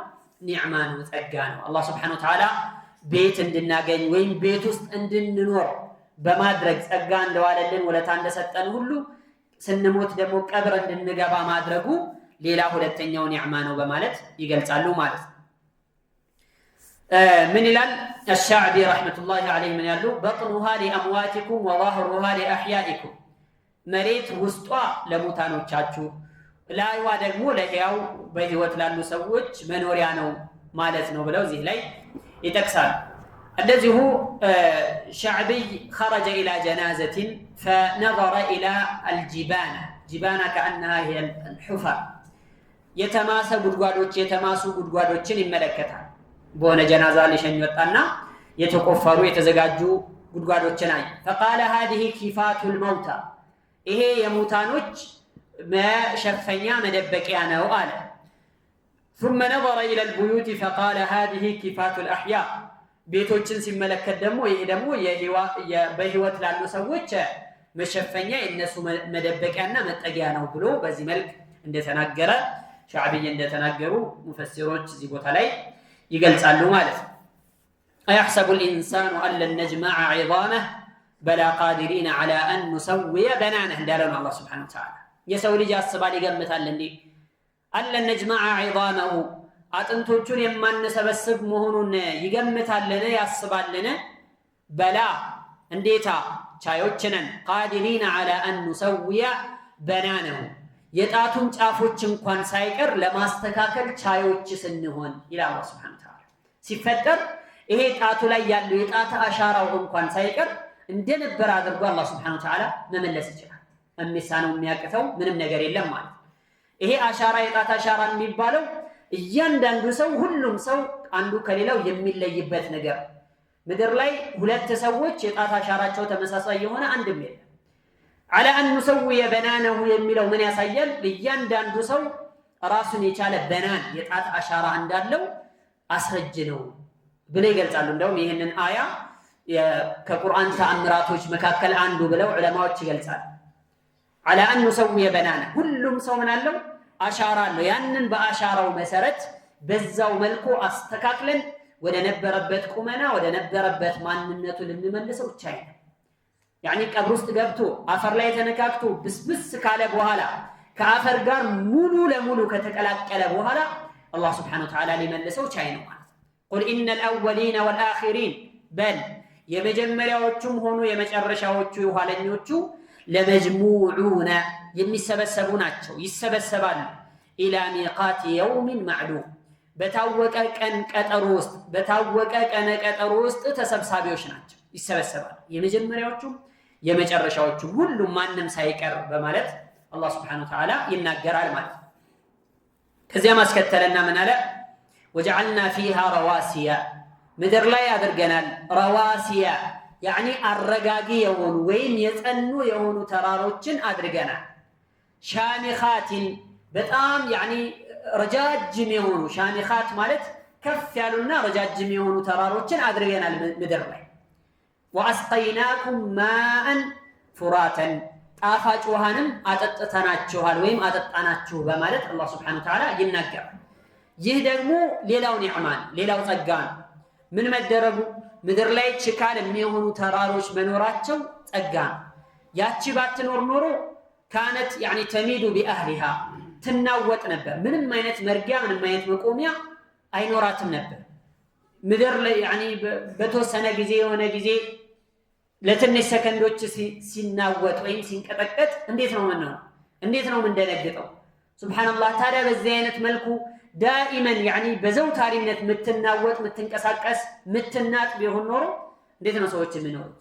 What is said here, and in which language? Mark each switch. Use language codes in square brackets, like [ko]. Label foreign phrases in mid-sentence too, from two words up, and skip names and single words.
[am] ኒዕማ ነው፣ ጸጋ ነው። አላህ [ar] سبحانه وتعالى [am] ቤት እንድናገኝ ወይም ቤት ውስጥ እንድንኖር በማድረግ ጸጋ እንደዋለልን ወለታ እንደሰጠን ሁሉ ስንሞት ደግሞ ቀብር እንድንገባ ማድረጉ ሌላ ሁለተኛው ኒዕማ ነው በማለት ይገልጻሉ ማለት ነው። ምን ይላል [ar] الشعبي رحمة الله عليه من [am] ያሉ [ar] بطنها لأمواتكم وظهرها لأحيائكم [am] መሬት ውስጧ ለሙታኖቻችሁ ላይዋ ደግሞ ለሕያው በህይወት ላሉ ሰዎች መኖሪያ ነው ማለት ነው ብለው እዚህ ላይ ይጠቅሳሉ። እንደዚሁ [ar] شعبي خرج إلى جنازة فنظر إلى الجبانة جبانة كأنها هي الحفر [am] የተማሰ ጉድጓዶች የተማሱ ጉድጓዶችን ይመለከታል። በሆነ ጀናዛ ሊሸኝ ወጣና የተቆፈሩ የተዘጋጁ ጉድጓዶችን አየ። [ar] فقال هذه كفات الموتى [am] ይሄ የሙታኖች መሸፈኛ መደበቂያ ነው አለ። [ar] ثم نظر إلى البيوت فقال هذه كفات الأحياء [am] ቤቶችን ሲመለከት ደግሞ ይሄ ደግሞ በህይወት ላሉ ሰዎች መሸፈኛ የነሱ መደበቂያና መጠጊያ ነው ብሎ በዚህ መልክ እንደተናገረ ሻዕቢይ እንደተናገሩ ሙፈሲሮች እዚህ ቦታ ላይ ይገልጻሉ ማለት ነው። [ar] أيحسب الإنسان أن لن نجمع عظامه بلى قادرين على أن نسوي بنانه [am] እንዳለው አላህ [ar] سبحانه وتعالى [am] የሰው ልጅ ያስባል ይገምታል እንዴ [ar] أن لن نجمع عظامه [am] አጥንቶቹን የማንሰበስብ መሆኑን ይገምታልን ያስባልን? በላ እንዴታ ቻዮች ነን [ar] قادرين على أن نسوي بنانه [am] የጣቱን ጫፎች እንኳን ሳይቀር ለማስተካከል ቻዮች ስንሆን ይላል አላህ [ar] سبحانه وتعالى [am] ሲፈጠር ይሄ ጣቱ ላይ ያለው የጣት አሻራው እንኳን ሳይቀር እንደነበር አድርጎ አላህ [ar] سبحانه وتعالى [am] መመለስ ይችላል። የሚሳነው የሚያቅተው ምንም ነገር የለም ማለት ይሄ አሻራ የጣት አሻራ የሚባለው እያንዳንዱ ሰው ሁሉም ሰው አንዱ ከሌላው የሚለይበት ነገር ምድር ላይ ሁለት ሰዎች የጣት አሻራቸው ተመሳሳይ የሆነ አንድም የለም። [ar] على أن نسوي بنانه [am] የሚለው ምን ያሳያል? እያንዳንዱ ሰው ራሱን የቻለ በናን የጣት አሻራ እንዳለው አስረጅ ነው ብለው ይገልጻሉ። እንደውም ይሄንን አያ ከቁርአን ተአምራቶች መካከል አንዱ ብለው ዑለማዎች ይገልጻሉ። [ar] على أن نسوي بنانه [am] ሁሉም ሰው ምን አለው አሻራ አለው። ያንን በአሻራው መሰረት በዛው መልኩ አስተካክለን ወደ ነበረበት ቁመና ወደ ነበረበት ማንነቱ ልንመልሰው ይቻላል። يعني ቀብር ውስጥ ገብቶ አፈር ላይ ተነካክቶ ብስብስ ካለ በኋላ ከአፈር ጋር ሙሉ ለሙሉ ከተቀላቀለ በኋላ አላህ [ar] سبحانه وتعالى [am] ሊመልሰው ቻይ ነው ማለት [ar] قل إن الأولين والآخرين بل [am] የመጀመሪያዎቹም ሆኑ የመጨረሻዎቹ የኋለኞቹ ለመጅሙዑና የሚሰበሰቡ ናቸው ይሰበሰባሉ [ar] إلى ميقات يوم معلوم [am] በታወቀ ቀን ቀጠሮ ውስጥ ተሰብሳቢዎች ናቸው ይሰበሰባሉ የመጀመሪያዎቹም የመጨረሻዎቹም ሁሉም ማንንም ሳይቀር በማለት አላህ [ar] سبحانه وتعالى [am] ይናገራል ማለት ነው። ከዚያ ማስከተለና ምን አለ [ar] وجعلنا فيها رواسي [am] ምድር ላይ አድርገናል [ar] رواسي يعني [am] አረጋጊ የሆኑ ወይም የጸኑ የሆኑ ተራሮችን አድርገናል شامخات በጣም يعني ረጃጅም የሆኑ ሻሚኻት ማለት ከፍ ያሉና ረጃጅም የሆኑ ተራሮችን አድርገናል ምድር ላይ [ar] وأسقيناكم ماء فراتا [am] ጣፋጭ ውሃንም አጠጥተናችኋል ወይም አጠጣናችሁ በማለት አላህ [ar] سبحانه وتعالى [am] ይናገራል። ይህ ደግሞ ሌላው ኒዕማን ሌላው ጸጋ ምን መደረጉ ምድር ላይ ችካል የሚሆኑ ተራሮች መኖራቸው ጸጋ ያቺ ባትኖር ኖሮ [ar] كانت يعني تميد بأهلها [am] ትናወጥ ነበር። ምንም አይነት መርጊያ ምንም አይነት መቆሚያ አይኖራትም ነበር። ምድር ላይ يعني በተወሰነ ጊዜ የሆነ ጊዜ ለትንሽ ሰከንዶች ሲናወጥ ወይም ሲንቀጠቀጥ እንዴት ነው እንዴት ነው እንደነገጠው ሱብሃንአላህ። ታዲያ በዚህ አይነት መልኩ ዳኢመን يعني በዘውታሪነት ምትናወጥ ምትንቀሳቀስ ምትናጥ ቢሆን ኖሮ እንዴት ነው ሰዎች የሚኖሩት?